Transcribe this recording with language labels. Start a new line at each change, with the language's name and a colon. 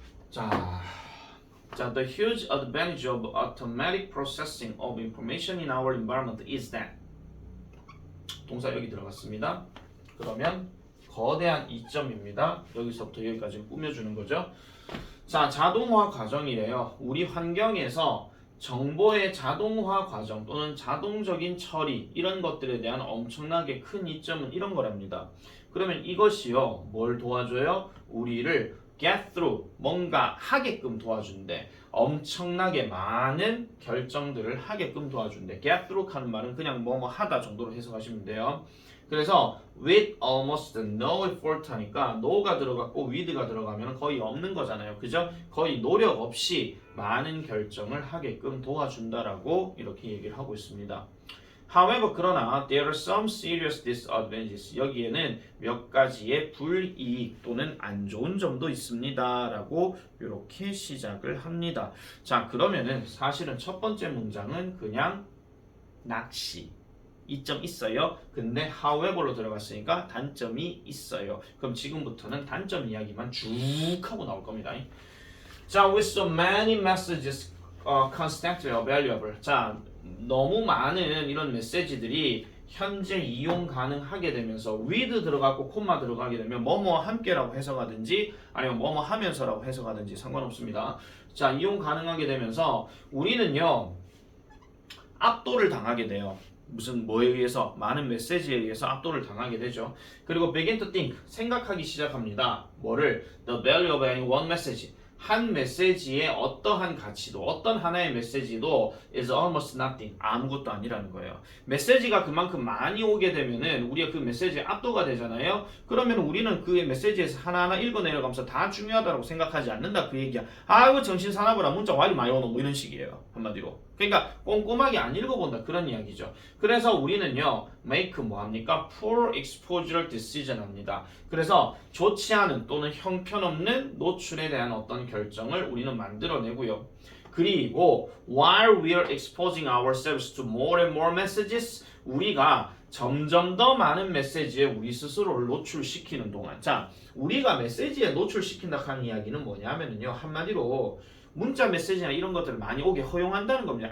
English: 자, the huge advantage of automatic processing of information in our environment is that
Korean: 동사 여기 들어갔습니다. 그러면 거대한 이점입니다. 여기서부터 여기까지 꾸며주는 거죠. 자, 자동화 과정이래요. 우리 환경에서 정보의 자동화 과정 또는 자동적인 처리 이런 것들에 대한 엄청나게 큰 이점은 이런 거랍니다. 그러면 이것이요. 뭘 도와줘요? 우리를
English: get through
Korean: 뭔가 하게끔 도와준대. 엄청나게 많은 결정들을 하게끔 도와준대. get through 하는 말은 그냥 뭐뭐 하다 정도로 해석하시면 돼요. 그래서
English: with almost no effort
Korean: 하니까 no가 들어갔고 with가 들어가면 거의 없는 거잖아요. 그죠? 거의 노력 없이 많은 결정을 하게끔 도와준다라고 이렇게 얘기를 하고 있습니다.
English: However,
Korean: 그러나
English: there are some serious disadvantages.
Korean: 여기에는 몇 가지의 불이익 또는 안 좋은 점도 있습니다. 라고 이렇게 시작을 합니다. 자, 그러면은 사실은 첫 번째 문장은 그냥 낚시. 이점 있어요. 근데 however로 들어갔으니까 단점이 있어요. 그럼 지금부터는 단점 이야기만 쭉 하고 나올 겁니다.
English: 자, with so many messages constantly available.
Korean: 자, 너무 많은 이런 메시지들이 현재 이용 가능하게 되면서 with 들어가고 콤마 들어가게 되면 뭐뭐 함께라고 해석하든지 아니면 뭐뭐 하면서라고 해석하든지 상관없습니다. 자, 이용 가능하게 되면서 우리는요 압도를 당하게 돼요. 무슨 뭐에 의해서 많은 메시지에 의해서 압도를 당하게 되죠. 그리고
English: begin to think
Korean: 생각하기 시작합니다. 뭐를
English: the value of any one message
Korean: 한 메시지의 어떠한 가치도 어떤 하나의 메시지도
English: is almost nothing
Korean: 아무것도 아니라는 거예요. 메시지가 그만큼 많이 오게 되면은 우리가 그 메시지에 압도가 되잖아요. 그러면 우리는 그 메시지에서 하나하나 읽어 내려가면서 다 중요하다고 생각하지 않는다 그 얘기야. 아이고 정신 사나워라 문자 와 이리 많이 오노 뭐 이런 식이에요. 한마디로. 그러니까 꼼꼼하게 안 읽어본다 그런 이야기죠. 그래서 우리는요 make 뭐합니까?
English: poor exposure decision
Korean: 합니다. 그래서 좋지 않은 또는 형편없는 노출에 대한 어떤 결정을 우리는 만들어내고요. 그리고
English: while we are exposing ourselves to more and more messages,
Korean: 우리가 점점 더 많은 메시지에 우리 스스로를 노출시키는 동안, 자, 우리가 메시지에 노출시킨다 하는 이야기는 뭐냐면요, 한마디로 문자 메시지나 이런 것들을 많이 오게 허용한다는 겁니다.